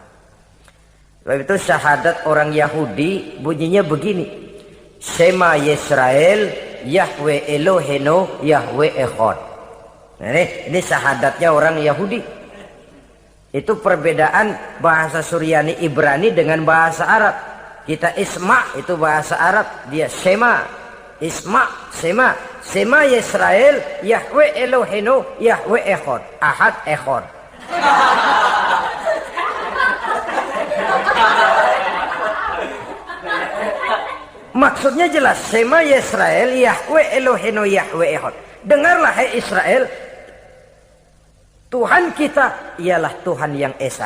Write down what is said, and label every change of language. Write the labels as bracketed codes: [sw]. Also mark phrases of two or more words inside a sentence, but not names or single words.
[id] Sebab itu syahadat orang Yahudi bunyinya begini: [he] שמע ישראל יהוה אלוהינו יהוה אחד. [id] Nah, ini syahadatnya orang Yahudi. Itu perbedaan bahasa Suryani Ibrani dengan bahasa Arab. Kita Isma itu bahasa Arab, dia Shema. [he] Isma, Shema. שמע ישראל יהוה אלוהינו יהוה אחד. Ahad Echad. [id] Maksudnya jelas, [he] שמע ישראל יהוה אלוהינו יהוה אחד. [id] Dengarlah hai Israel, Tuhan kita ialah Tuhan yang Esa.